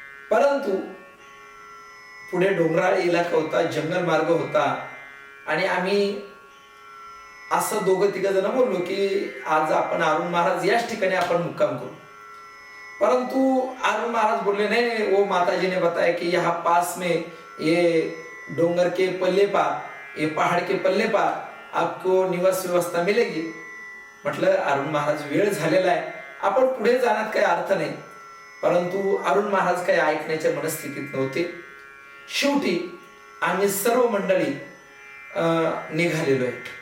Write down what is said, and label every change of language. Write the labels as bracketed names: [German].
[Marathi] परंतु पुढे डोंगराळ इलाका होता, जंगल मार्ग होता आणि आम्ही असं दोघं तिघ जण बोललो की आज आपण अरुण महाराज याच ठिकाणी आपण मुक्काम करू. परंतु अरुण महाराज बोलले [Hindi] नहीं, वो माताजी ने बताया कि यहाँ पास में ये डोंगर के पल्ले पार, ये पहाड़ के पल्ले पार आपको निवास व्यवस्था मिलेगी. [Marathi] म्हटलं अरुण महाराज वेळ झालेला आहे, आपण पुढे जाण्यात काही अर्थ नाही. परंतु अरुण महाराज काही ऐकण्याच्या मनस्थितीत नव्हते. शेवटी आम्ही सर्व मंडळी निघालेलो आहे.